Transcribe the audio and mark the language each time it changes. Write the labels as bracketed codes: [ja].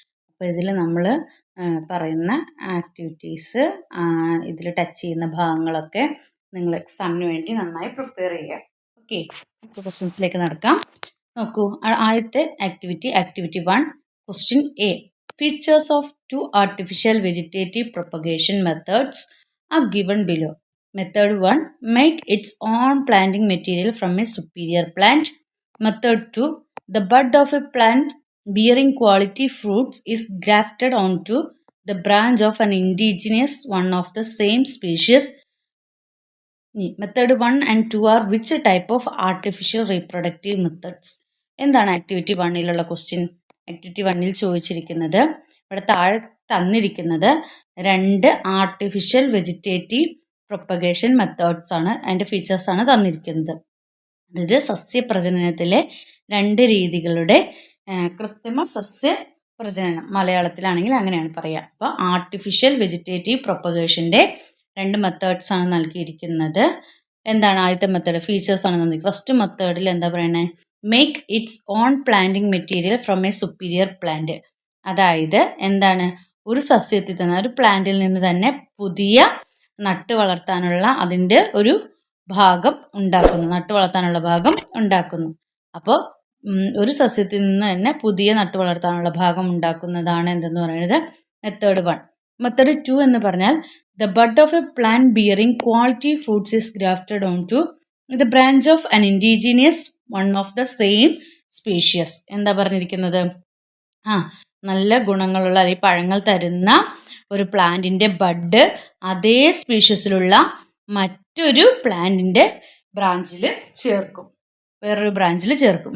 [ml] അപ്പോൾ ഇതിൽ നമ്മൾ പറയുന്ന ആക്ടിവിറ്റീസ്, ഇതിൽ ടച്ച് ചെയ്യുന്ന ഭാഗങ്ങളൊക്കെ നിങ്ങൾ എക്സാമിന് വേണ്ടി നന്നായി പ്രിപ്പയർ ചെയ്യുക. ഓക്കെ, നമുക്ക് ക്വസ്റ്റ്യൻസിലേക്ക് നടക്കാം. നോക്കൂ, ആദ്യത്തെ activity 1, question A. [en] Features of 2 artificial vegetative propagation methods are given below. Method 1, make its own planting material from a superior plant. Method 2, the bud of a plant bearing quality fruits is grafted onto the branch of an indigenous one of the same species. Method 1 and 2 are which type of artificial reproductive methods? [ml] എന്താണ് activity 1ലുള്ള question? Activity 1ൽ ചോദിച്ചിരിക്കുന്നത്, ഇവിടെ താഴെ തന്നിരിക്കുന്നത് 2 artificial vegetative propagation methods ആണ്, അതിൻ്റെ ഫീച്ചേഴ്സാണ് തന്നിരിക്കുന്നത്. അതായത് സസ്യപ്രജനനത്തിലെ 2 രീതികളുടെ കൃത്രിമ സസ്യപ്രജനനം, മലയാളത്തിലാണെങ്കിൽ അങ്ങനെയാണ് പറയുക. അപ്പോൾ ആർട്ടിഫിഷ്യൽ വെജിറ്റേറ്റീവ് പ്രൊപ്പഗേഷൻ്റെ 2 മെത്തേഡ്സ് ആണ് നൽകിയിരിക്കുന്നത്. എന്താണ് ആദ്യത്തെ മെത്തേഡ്? ഫീച്ചേഴ്സ് ആണ് നൽകിയിരിക്കുന്നത്. ഫസ്റ്റ് മെത്തേഡിൽ എന്താ പറയുന്നത്? [en] Make its own planting material from a superior plant. [ml] അതായത് എന്താണ്? ഒരു സസ്യത്തിൽ തന്നെ, ഒരു പ്ലാന്റിൽ നിന്ന് തന്നെ പുതിയ നട്ട് വളർത്താനുള്ള അതിൻ്റെ ഒരു ഭാഗം ഉണ്ടാക്കുന്നു, നട്ട് വളർത്താനുള്ള ഭാഗം ഉണ്ടാക്കുന്നു. അപ്പോൾ ഒരു സസ്യത്തിൽ നിന്ന് തന്നെ പുതിയ നട്ട് വളർത്താനുള്ള ഭാഗം ഉണ്ടാക്കുന്നതാണ് എന്തെന്ന് പറയുന്നത് മെത്തേഡ് 1. മെത്തേഡ് 2 എന്ന് പറഞ്ഞാൽ [en] the bud of a plant bearing quality fruits is grafted onto the branch of an indigenous one of the same species. [ml] എന്താ പറഞ്ഞിരിക്കുന്നത്? നല്ല ഗുണങ്ങളുള്ള അല്ലെങ്കിൽ പഴങ്ങൾ തരുന്ന ഒരു പ്ലാന്റിൻ്റെ ബഡ് അതേ സ്പീഷ്യസിലുള്ള മറ്റൊരു പ്ലാന്റിൻ്റെ ബ്രാഞ്ചിൽ ചേർക്കും, വേറൊരു ബ്രാഞ്ചിൽ ചേർക്കും.